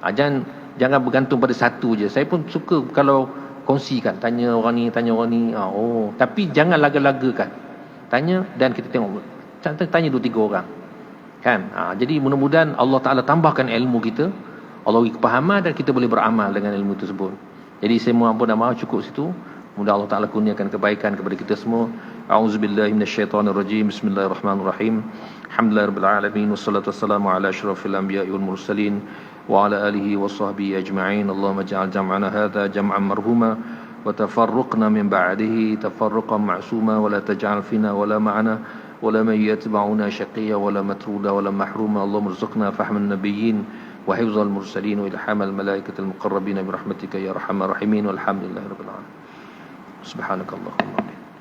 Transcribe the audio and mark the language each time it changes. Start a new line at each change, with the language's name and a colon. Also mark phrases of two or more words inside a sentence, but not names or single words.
Malay: Jangan bergantung pada satu je. Saya pun suka kalau kongsikan, tanya orang ni, tapi jangan laga-lagakan. Tanya dan kita tengok, tanya 2-3 orang kan. Jadi mudah-mudahan Allah Ta'ala tambahkan ilmu kita, Allah beri kepahaman, dan kita boleh beramal dengan ilmu tersebut. Jadi saya mohon ampun dan maaf, cukup situ. Mudah Allah Ta'ala kurniakan kebaikan kepada kita semua.
Arabic: أعوذ بالله من الشيطان الرجيم. بسم الله الرحمن الرحيم. الحمد لله رب العالمين والصلاة والسلام على أشرف الأنبياء والمرسلين وعلى آله وصحبه أجمعين. اللهم اجعل جمعنا هذا جمعا مرحوما وتفرقنا من بعده تفرقا معصوما ولا تجعل فينا ولا معنا ولا من يتبعنا شقيا ولا مطرودا ولا محروما. اللهم ارزقنا فهم النبيين وحفظ المرسلين وإلهام الملائكة المقربين برحمتك يا أرحم الراحمين. والحمد لله رب العالمين. Subhanakallahumma